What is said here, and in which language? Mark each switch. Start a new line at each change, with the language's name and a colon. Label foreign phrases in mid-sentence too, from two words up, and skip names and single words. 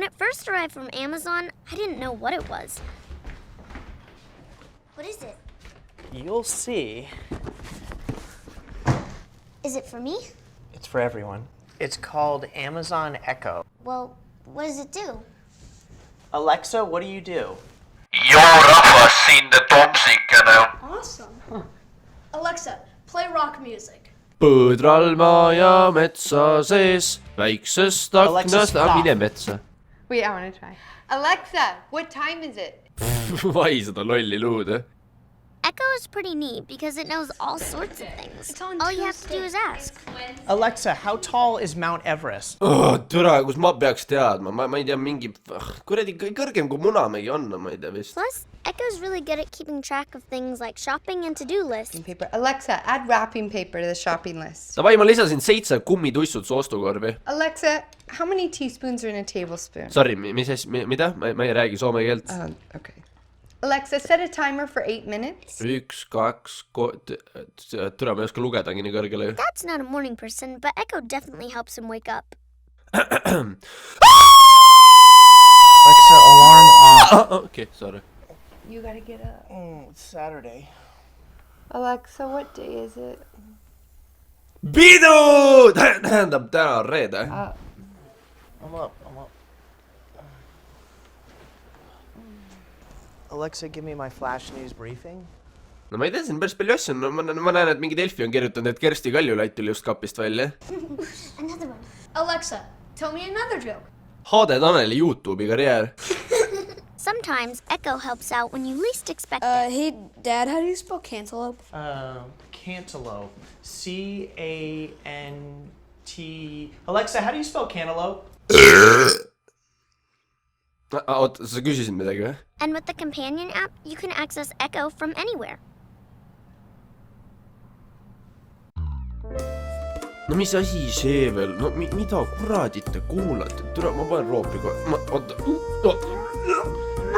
English: first arrived from Amazon, I didn't know what it was. What is it? You'll see. Is it for me? It's for everyone. It's called Amazon Echo. Well, what does it do? Alexa, what do you do?
Estonian: Joo rahvas sinne Tomsikkana.
English: Awesome. Alexa, play rock music.
Estonian: Põdral maja metsa sees, väiksest aknast, mine metsa.
English: Wait, I want to try. Alexa, what time is it?
Estonian: Vai seda lolli luud.
English: Echo is pretty neat because it knows all sorts of things. It's on All you have to do Tuesday. is ask. Alexa, how tall is Mount Everest?
Estonian: Türa, kus ma peaks teadma, ma ei tea, mingi kuradi kõrgem kui Munamägi on, ma ei tea vist.
English: Plus, Echo's really good at keeping track of things like shopping and to-do lists. Paper. Alexa, add wrapping paper to the shopping list.
Estonian: Davai, ma lisasin 7 kummitussut su ostukorvi.
English: Alexa, how many teaspoons are in a tablespoon? Sorry,
Estonian: mida? Ma ei räägi soome keelt.
English: Okay. Alexa, set a timer for 8 minutes. 1, 2,
Estonian: türa, ma ei oska lugedagi nii kõrgele.
English: Dad's not a morning person, but Echo definitely helps him wake up. Alexa, alarm off. Okay, sorry. You gotta get up. It's Saturday. Alexa, what day is it?
Estonian: Pidu! Tähendab, täna on reede.
English: I'm up. Alexa, give me my flash news briefing.
Estonian: No ma ei tea, siin päris palju asju on. Ma näen, et mingi Delfi on kirjutanud, et Kersti Kaljulaid tuli just kapist välja.
English: Another one. Alexa, tell me another joke.
Estonian: Hade Taneli YouTube'i karjäär.
English: Sometimes Echo helps out when you least expect it. Hey, Dad, how do you spell cantaloupe? Cantaloupe. C-A-N-T... Alexa, how do you spell cantaloupe?
Estonian: Oota, sa küsisid midagi või?
English: And with the companion app, you can access Echo from anywhere.
Estonian: No mis asi see veel? No mida kuradit te kuulate? Tule, ma panen roopi kohe. Oota.